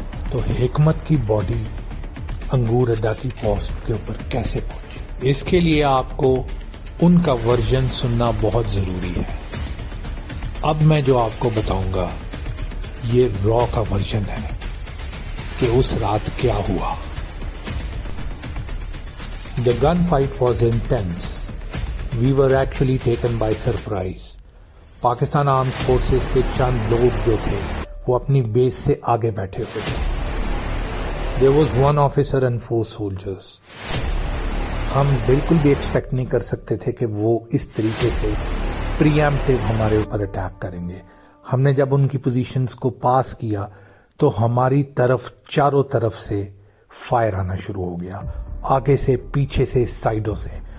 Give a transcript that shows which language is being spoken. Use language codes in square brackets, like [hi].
[ur] تو حکمت کی باڈی انگور اڈا کی پوسٹ کے اوپر کیسے پہنچی؟ اس کے لیے آپ کو ان کا ورژن سننا بہت ضروری ہے. اب میں جو آپ کو بتاؤں گا یہ را کا ورژن ہے کہ اس رات کیا ہوا. [en] The gunfight was intense. We were actually taken by surprise. [ur] Pakistan armed forces کے چند لوگ جو تھے وہ اپنی بیس سے آگے بیٹھے ہوئے تھے. [en] There was 1 officer and 4 soldiers. [ur] ہم بالکل بھی ایکسپیکٹ نہیں کر سکتے تھے کہ وہ اس طریقے سے پری ایمپٹیو ہمارے اوپر اٹیک کریں گے. ہم نے جب ان کی پوزیشنز کو پاس کیا تو ہماری طرف چاروں طرف سے فائر آنا شروع ہو گیا، آگے سے، پیچھے سے، سائڈوں سے.